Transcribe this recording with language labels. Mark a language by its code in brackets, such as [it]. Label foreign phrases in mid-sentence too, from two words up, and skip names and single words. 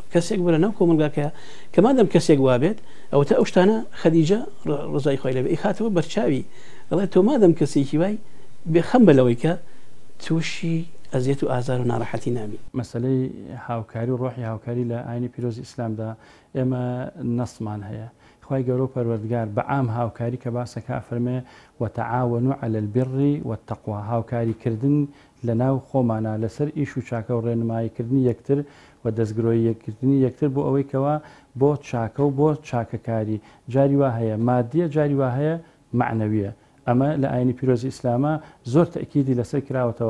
[ckb] کەسێک بەرە ناو کۆمەلگاکەیە کە مادەم کەسێک وابێت، ئەوەتە ئەو شتانە خەدیجە ڕزای خوای لێبێ ئیخاتەوە بەرچاوی، دەڵێ تۆ مادەم کەسێکی وای بێخەم بەلەوەی کە تووشی ئەزیەت و ئازار و ناڕەحەتی نابی. مەسەلەی هاوکاری و ڕۆحی هاوکاری لە ئاینی پیرۆزی ئیسلامدا ئێمە نەسمان هەیە. خوای گەورە و پەروەردگار بەعام هاوکاری کە باسەکە فەرمێ [ar] وتعاونوا على البر والتقوى، [ckb] هاوکاریکردن لە ناو خۆمانە لەسەر ئیش و چاکە و ڕێنماییکردنی یەکتر و دەستگرۆی یەکردنی یەکتر بۆ ئەوەی کەوا بۆ چاکە و بۆ چاکەکاری. جاری وا هەیە مادیە، جاری وا هەیە معنەویە. ئەمە لە ئاینی پیرۆزی ئیسلامە زۆر تەکیدی لەسەر کراوەتەوە.